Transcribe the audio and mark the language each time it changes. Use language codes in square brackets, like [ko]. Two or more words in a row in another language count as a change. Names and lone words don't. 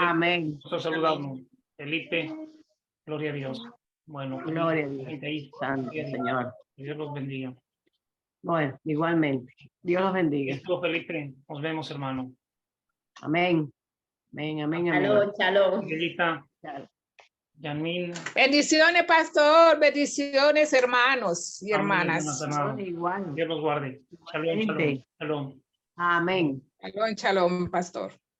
[es] amén. Nosotros saludamos. Felipe, gloria a Dios. Gloria a Dios. Santo Señor. Que Dios los bendiga. Bueno, igualmente. Dios los bendiga. Estuvo Felipe. Nos vemos, hermano. Amén. Amén, amén, amén. [he] שלום, שלום. [es] Angelita, Yamin. Bendiciones, pastor. Bendiciones, hermanos y hermanas. Igual. Dios los guarde. [he] שלום, שלום. שלום. [es] Amén. [he] שלום, שלום, [es] pastor.